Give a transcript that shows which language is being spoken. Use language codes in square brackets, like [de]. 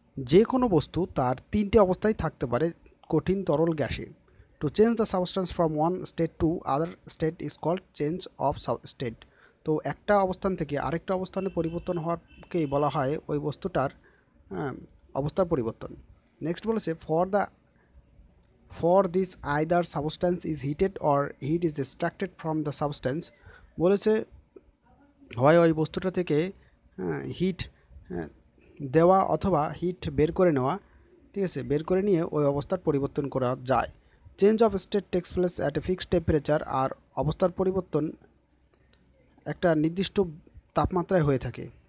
[bn] যে কোনো বস্তু তার তিনটে অবস্থায় থাকতে পারে, কঠিন, তরল, গ্যাসে। [en] To change the substance from one state to other state is called change of state. [bn] তো একটা অবস্থান থেকে আরেকটা অবস্থানে পরিবর্তন হওয়ারকেই বলা হয় ওই বস্তুটার অবস্থার পরিবর্তন। নেক্সট বলেছে [en] for this either substance is heated or heat is extracted from the substance। [bn] বলেছে হয় ওই বস্তুটা থেকে হিট দেওয়া অথবা হিট বের করে নেওয়া। ঠিক আছে, বের করে নিয়ে ওই অবস্থার পরিবর্তন করা যায়। [en] Change of state takes place at a fixed temperature. [bn] আর অবস্থার পরিবর্তন একটা নির্দিষ্ট তাপমাত্রায় হয়ে থাকে।